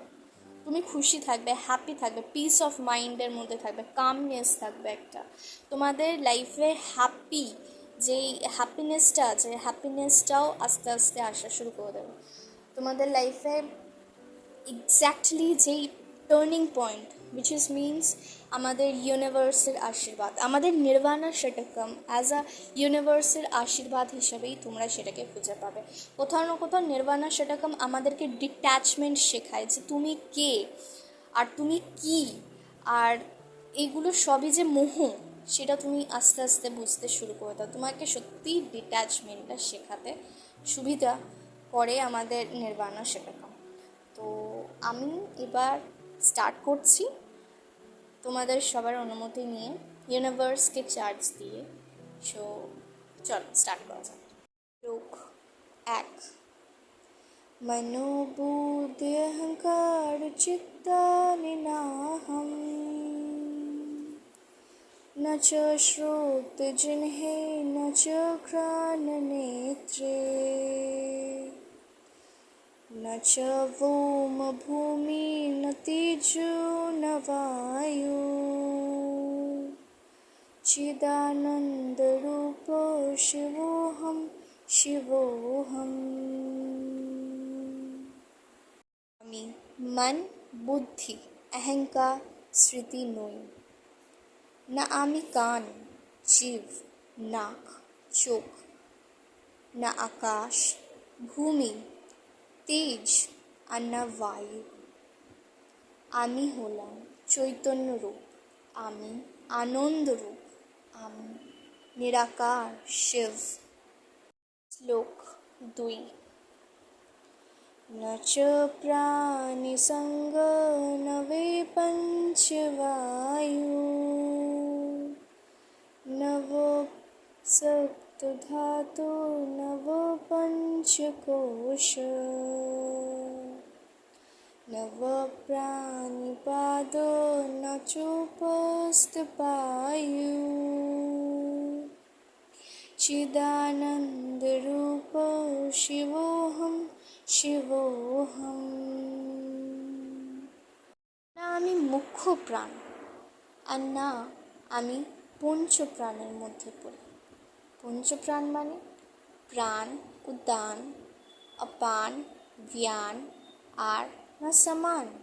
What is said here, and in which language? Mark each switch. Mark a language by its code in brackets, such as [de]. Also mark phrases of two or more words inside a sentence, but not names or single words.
[bn] তুমি খুশি থাকবে, হ্যাপি থাকবে, [en] peace of mind [bn] মধ্যে থাকবে, কামনেস থাকবে একটা তোমাদের লাইফে। যেই হ্যাপিনেসটা আছে, হ্যাপিনেসটাও আস্তে আস্তে আসা শুরু করে দেবে তোমাদের লাইফে। এক্স্যাক্টলি যেই [en] turning point, which is means [bn] আমাদের ইউনিভার্সের আশীর্বাদ, আমাদের নির্বাণা ষটকম [en] as a universe [bn] আশীর্বাদ হিসাবেই তোমরা সেটাকে খুঁজে পাবে। কোথাও না কোথাও নির্বাণা ষটকম আমাদেরকে ডিট্যাচমেন্ট শেখায় যে তুমি কে আর তুমি কি, আর এগুলো সবই যে মোহ, সেটা তুমি আস্তে আস্তে বুঝতে শুরু করে দাও। তোমাকে সত্যি ডিট্যাচমেন্টটা শেখাতে সুবিধা করে আমাদের নির্বাণা ষটকম। তো আমি এবার স্টার্ট করছি তোমাদের সবার অনুমতি নিয়ে, ইউনিভার্সকে চার্জ দিয়ে। সো চলো স্টার্ট করা যাক। লোক এক, [sa] मनोबुद्धि अहंकार चित्तानि नाहम्, न च श्रोत्रजिह्वे न च घ्राणनेत्रे, न च व्योम भूमि न तेजो न वायु, चिदानन्दरूपो शिवोऽहं शिवोऽहम्। [bn] আমি মন, বুদ্ধি, অহংকার, স্মৃতি নই। না আমি কান, জিভ, নাক, চোখ, না আকাশ, ভূমি, তেজ আর না বায়ু। আমি হলাম চৈতন্য রূপ, আমি আনন্দ রূপ, আমি নিরাকার শিব। শ্লোক 2, [sa] न च प्राणिसंग न वे पंचवायु, न वो सप्तधातु न वो पंचकोश, न वो प्राणिपादो न चोपस्थपायु, चिदानन्दरूपो शिवोऽहं শিবোহম। [bn] না আমি মুখ্য প্রাণ, আর না আমি পঞ্চপ্রাণের মধ্যে পড়ি। পঞ্চপ্রাণ মানে প্রাণ, উদান, অপান, জ্ঞান আর না সমান।